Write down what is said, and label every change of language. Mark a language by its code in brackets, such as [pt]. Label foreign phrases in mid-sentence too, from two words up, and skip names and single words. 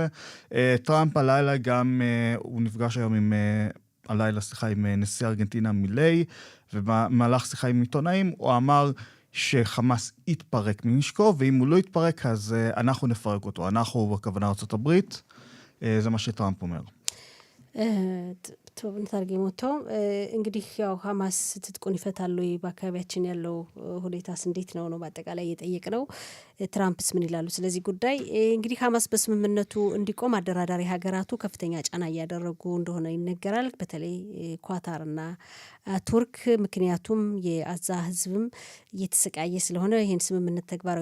[he] טראמפ הלילה גם, הוא נפגש היום עם עם נשיא ארגנטינה מילי, ובמהלך שיחה עם עיתונאים הוא אמר שחמאס יתפרק מנשקו, ואם הוא לא יתפרק אז אנחנו נפרק אותו, אנחנו בכוונה ארצות הברית, זה מה שטראמפ אומר. טוב נתרגם אותו [am] እንግዲህ ያው ሐማስ ትጥቁን ይፈታሉ በአካባቢያችን ያለው ሁኔታስ እንዴት ነው በአጠቃላይ እየጠየቅነው ትራምፕስ ምን ይላሉ ስለዚህ ጉዳይ? እንግዲህ ሐማስ በስምምነቱ እንዲቆም አደራዳሪ ሀገራቱ ከፍተኛ ጫና እያደረጉ እንደሆነ ይነገራል። በተለይ ኳታርና ቱርክ። ምክንያቱም የአዛ ህዝብም እየተሰቃየ ስለሆነ ይህን ስምምነት ተግባራዊ